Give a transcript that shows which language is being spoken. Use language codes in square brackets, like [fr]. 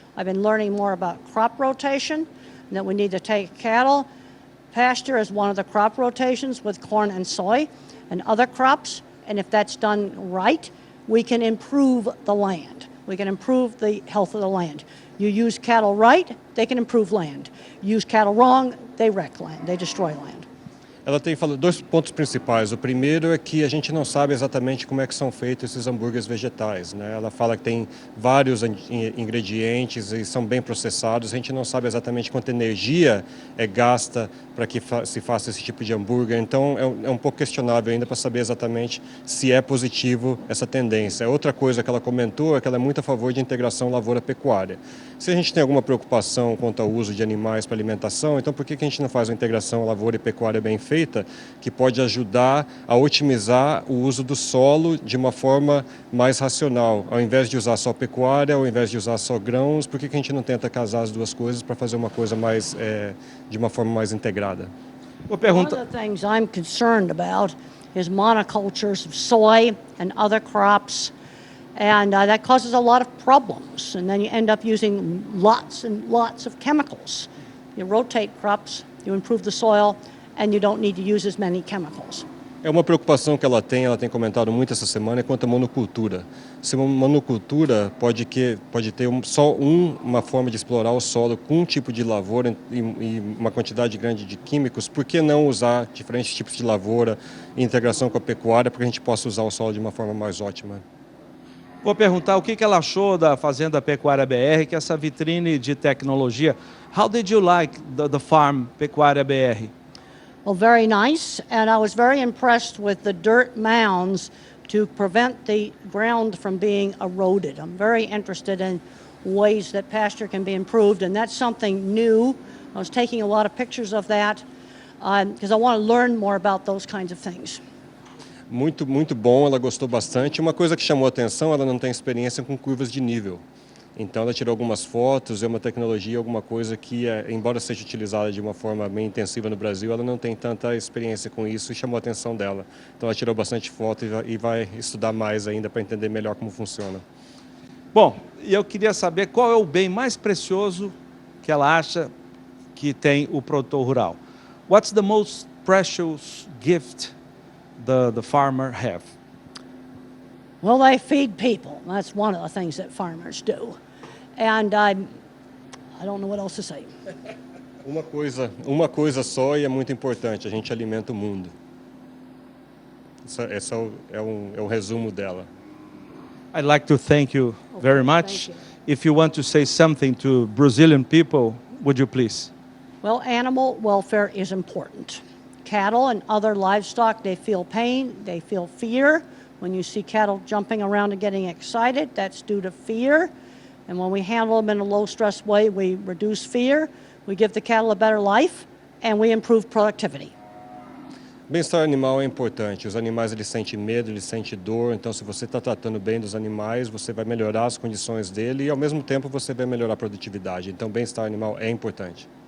[en] I've been learning more about crop rotation, and that we need to take cattle pasture as one of the crop rotations with corn and soy and other crops, and if that's done right, we can improve the land. We can improve the health of the land. You use cattle right, they can improve land. Use cattle wrong, they wreck land, they destroy land. [pt] Ela tem falado dois pontos principais. O primeiro é que a gente não sabe exatamente como é que são feitos esses hambúrgueres vegetais, né? Ela fala que tem vários ingredientes e são bem processados. A gente não sabe exatamente quanta energia é gasta para que se faça esse tipo de hambúrguer. Então é um pouco questionável ainda para saber exatamente se é positivo essa tendência. Outra coisa que ela comentou é que ela é muito a favor de integração lavoura-pecuária. Se a gente tem alguma preocupação quanto ao uso de animais para alimentação, então por que a gente não faz uma integração lavoura e pecuária bem feita, que pode ajudar a otimizar o uso do solo de uma forma mais racional? Ao invés de usar só pecuária, ao invés de usar só grãos, por que a gente não tenta casar as duas coisas para fazer uma coisa mais de uma forma mais integrada? [en] One of the things I'm concerned about is monocultures of soy and other crops. And that causes a lot of problems. And then you end up using lots and lots of chemicals. You rotate crops, you improve the soil, and you don't need to use as many chemicals. [pt] É uma preocupação que ela tem comentado muito essa semana, é quanto à monocultura. Se uma monocultura pode ter só uma forma de explorar o solo com um tipo de lavoura e uma quantidade grande de químicos, por que não usar diferentes tipos de lavoura em integração com a pecuária para que a gente possa usar o solo de uma forma mais ótima? Vou perguntar o que ela achou da Fazenda Pecuária BR, que é essa vitrine de tecnologia. [en] How did you like the farm Pecuária BR? Well, very nice, and I was very impressed with the dirt mounds to prevent the ground from being eroded. I'm very interested in ways that pasture can be improved, and that's something new. I was taking a lot of pictures of that because I want to learn more about those kinds of things. [pt] Muito, muito bom, ela gostou bastante. Uma coisa que chamou a atenção, ela não tem experiência com curvas de nível. Então ela tirou algumas fotos, é uma tecnologia, alguma coisa que, embora seja utilizada de uma forma bem intensiva no Brasil, ela não tem tanta experiência com isso e chamou a atenção dela. Então ela tirou bastante foto e vai estudar mais ainda para entender melhor como funciona. Bom, e eu queria saber qual é o bem mais precioso que ela acha que tem o produtor rural. [en] What's the most precious gift the farmer have? Well, they feed people. That's one of the things that farmers do. And I don't know what else to say. [pt] Uma coisa só e é muito importante, a gente alimenta o mundo. Esse é um resumo dela. [en] I'd like to thank you very much. Thank you. If you want to say something to Brazilian people, would you please? Well, animal welfare is important. Cattle and other livestock, they feel pain, they feel fear. When you see cattle jumping around and getting excited, that's due to fear. And when we handle them in a low-stress way, we reduce fear, we give the cattle a better life, and we improve productivity. [pt] Bem-estar animal é importante. Os animais eles sentem medo, eles sentem dor. Então, se você está tratando bem dos animais, você vai melhorar as condições dele e, ao mesmo tempo, você vai melhorar a produtividade. Então, bem-estar animal é importante.